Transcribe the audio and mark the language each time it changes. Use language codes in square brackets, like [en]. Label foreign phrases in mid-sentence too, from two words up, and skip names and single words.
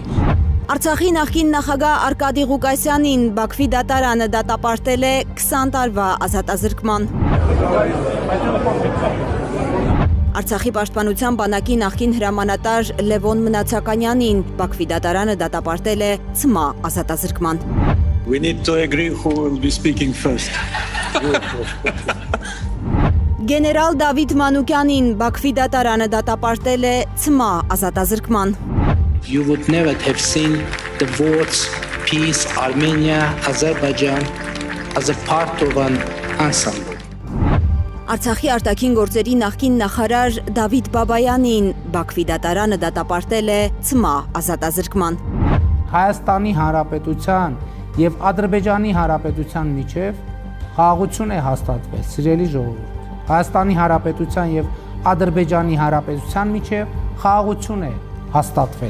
[hy] Արցախի նախկին նախագահ Արկադի Ղուկասյանին Բաքվի դատարանը դատապարտել է 20 տարվա ազատազրկման։ Արցախի պաշտպանության բանակի նախկին հրամանատար Լևոն Մնացականյանին Բաքվի դատարանը դատապարտել է ՑՄԱ ազատազրկման։ [en] We need to agree who will be speaking first. [hy] Գեներալ Դավիթ Մանուկյանին Բաքվի դատարանը դատապարտել է ՑՄԱ ազատազրկման։ [en] You would never have seen the words peace, Armenia, Azerbaijan as a part of an ensemble. [hy] Արցախի արտաքին գործերի նախկին նախարար Դավիթ Բաբայանին Բաքվի դատարանը դատապարտել է ՑՄԱ ազատազրկման։ Հայաստանի Հանրապետության եւ Ադրբեջանի Հանրապետության միջև խաղաղություն է հաստատվել, սիրելի ժողովուրդ։ Հայաստանի Հանրապետության եւ Ադրբեջանի Հանրապետության միջև խաղաղություն է հաստատվել։